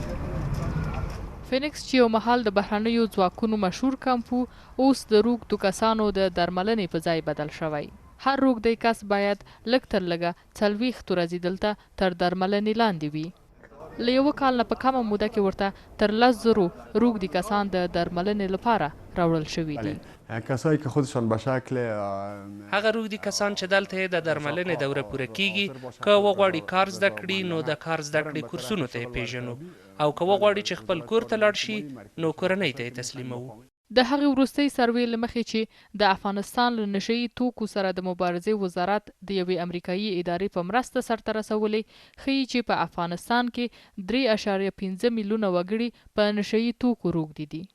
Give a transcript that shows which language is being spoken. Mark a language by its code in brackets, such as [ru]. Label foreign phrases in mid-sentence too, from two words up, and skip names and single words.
[ps] فینکس چې یو مهال د بهرنیو ځواکونو مشهور کمپ و اوس د روږدو کسانو د درملنې په ځای بدل شوی هر روږدی کس باید لږ تر لږه 40 ورځې دلته تر درملنې لاندې وي له یوه کال نه په کمه موده کې ورته تر 10,000 روږدي کسان د درملنې لپاره راوړل شوي دي. [fa] کسایی که خودشان به شکل [ps] هغه روږدي کسان چې دلته یې د درملنې دوره پوره کیږي، که وغواړي کار زده کړي نو د کار زده کړې کورسونو ته یې پیژنو، او که وغواړي چې خپل کور ته لاړ شي نو کورنۍ ته یې تسلیموو. د هغې وروستۍ سروې له مخې چې د افغانستان له نشهیي توکو سره د مبارزې وزارت د یوې امریکایي ادارې په مرسته سرته رسولې ښیي چې په افغانستان کې 3.5 میلیونه وګړي په نشهیي توکو روږدي دي.